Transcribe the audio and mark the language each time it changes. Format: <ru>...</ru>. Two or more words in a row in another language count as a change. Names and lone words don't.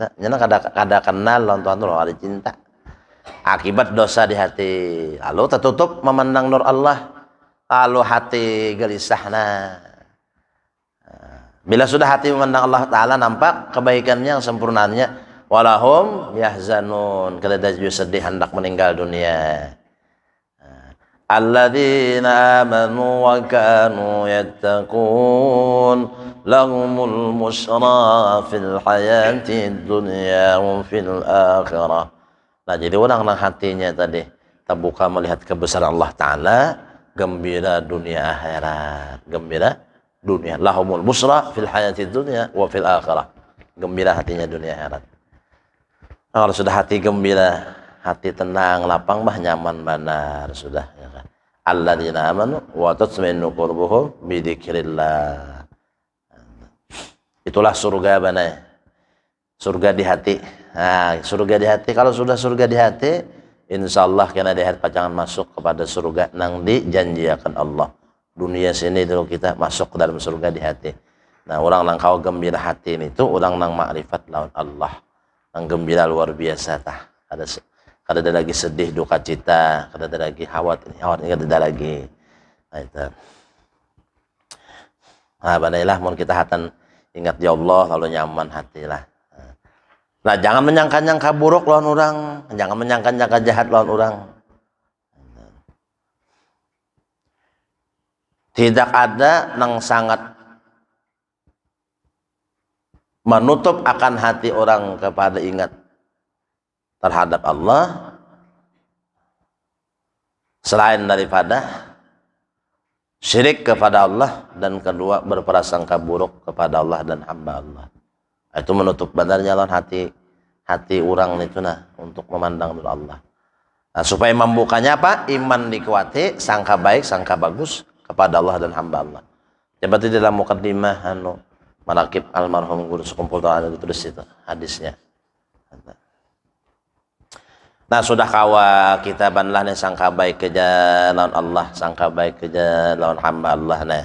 <bjn>Nyana kada kenal lawan Tuhan itu ada cinta. Akibat dosa di hati, lalu tertutup memandang nur Allah, lalu hati gelisah. Bila sudah hati memandang Allah Ta'ala nampak kebaikannya yang sempurnanya,</bjn> <ar>ولا هم يحزنون,</ar> <bjn>kada sedih hendak meninggal dunia.</bjn> <ar>الذين آمنوا وكانوا يتقون لهم البشرى في الحياة الدنيا وفي الآخرة.</ar> <bjn>Nah jadi orang nang hatinya tadi terbuka melihat kebesaran Allah Ta'ala, gembira dunia akhirat, gembira dunia,</bjn> <ar>لهم البشرى في الحياة الدنيا وفي الآخرة,</ar> <bjn>gembira hatinya dunia akhirat. Nah, kalau sudah hati gembira, hati tenang, lapang, bah nyaman benar sudah ya kan.</bjn> <ar>الذين آمنوا وتطمئن قلوبهم بذكر الله.</ar> <bjn>Itulah surga benar. Surga di hati. Nah, surga di hati. Kalau sudah surga di hati, insyaallah kena di hati pacangan masuk kepada surga nang dijanjikan Allah. Dunia sini dulu kita masuk ke dalam surga di hati. Nah, orang nang kau gembira hati itu orang nang makrifat lawan Allah. Nang gembira luar biasa tah. Kada ada lagi sedih duka cita, kada ada lagi khawatir kada ada lagi. Nah, itu. Nah, badailah mun kita hatan ingat ya Allah lalu nyaman hatilah. Nah, jangan menyangka-nyangka buruk lawan orang, jangan menyangka-nyangka jahat lawan orang. Tidak ada yang sangat menutup akan hati orang kepada ingat terhadap Allah selain daripada syirik kepada Allah, dan kedua berprasangka buruk kepada Allah dan hamba Allah. Itu menutup benar jalan hati orang itu untuk memandang nur Allah. Nah, supaya membukanya apa? Iman dikuati, sangka baik, sangka bagus kepada Allah dan hamba Allah. Coba di dalam mukaddimah manaqib almarhum guru sekumpul ada ditulis itu hadisnya. Nah, sudah kawa kita banlah nih sangka baik ke jalan Allah, sangka baik ke jalan hamba Allah nih.</bjn>